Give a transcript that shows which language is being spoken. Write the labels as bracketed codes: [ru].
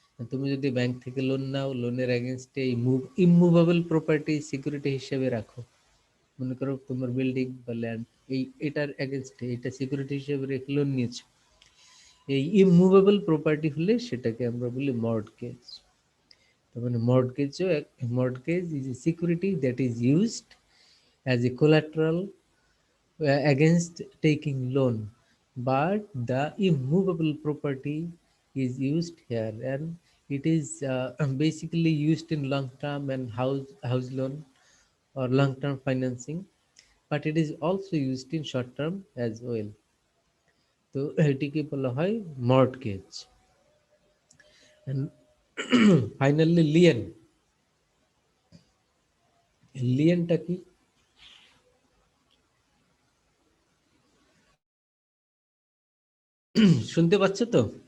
[bn] তুমি যদি ব্যাংক থেকে লোন নাও, লোনের এগেনস্টে এই ইমুভেবল প্রপার্টি সিকিউরিটি হিসেবে রাখো, মনে করো তোমার বিল্ডিং বা ল্যান্ড, এটার এগেনস্টে এটা সিকিউরিটি হিসেবে রেখে লোন নিয়েছো, এই ইমুভেবল প্রপার্টি হলে সেটাকে আমরা বলি মর্টগেজ। তার মানে [en] Mortgage is a security that is used as a collateral against taking loan, but the immovable property is used here, and it is basically used in long term and house loan or long term financing, but it is also used in short term as well. [bn] তো এটিকে বলা হয় mortgage. [en] and finally [bn] লিয়েনটা কি? শুনতে পাচ্ছ তো?